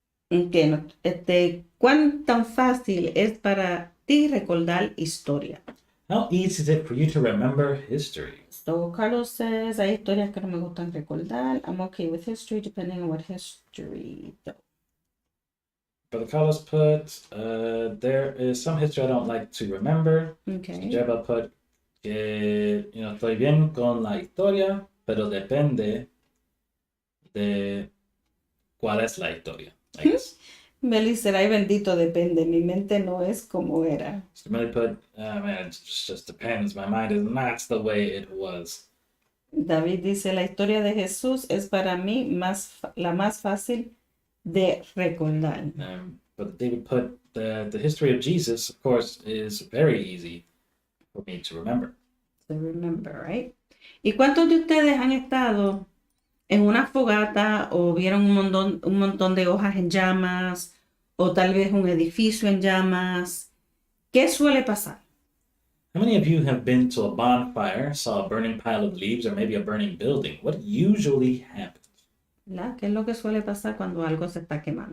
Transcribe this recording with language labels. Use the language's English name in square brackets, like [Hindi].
[Spanish] Okay, ¿cuán tan fácil es para ti recordar historia? [English] How easy is it for you to remember history? So Carlos says, [Spanish] hay historias que no me gustan recordar. [English] I'm okay with history depending on what history though. Brother Carlos put, there is some history I don't like to remember. Okay. Jeba put, [Spanish] que, estoy bien con la historia, pero depende de cuál es la historia, [English] I guess. [Spanish] Meli será y bendito, depende. Mi mente no es como era. [English] So really put, man, it just depends. My mind is not the way it was. [Spanish] David dice, la historia de Jesús es para mí la más fácil de recordar. [English] But David put the history of Jesus, of course, is very easy for me to remember. To remember, right? [Spanish] ¿Y cuántos de ustedes han estado en una fogata o vieron un montón de hojas en llamas o tal vez un edificio en llamas? ¿Qué suele pasar? [English] How many of you have been to a bonfire, saw a burning pile of leaves, or maybe a burning building? What usually happens? [Spanish] ¿Verdad? ¿Qué es lo que suele pasar cuando algo se está quemando?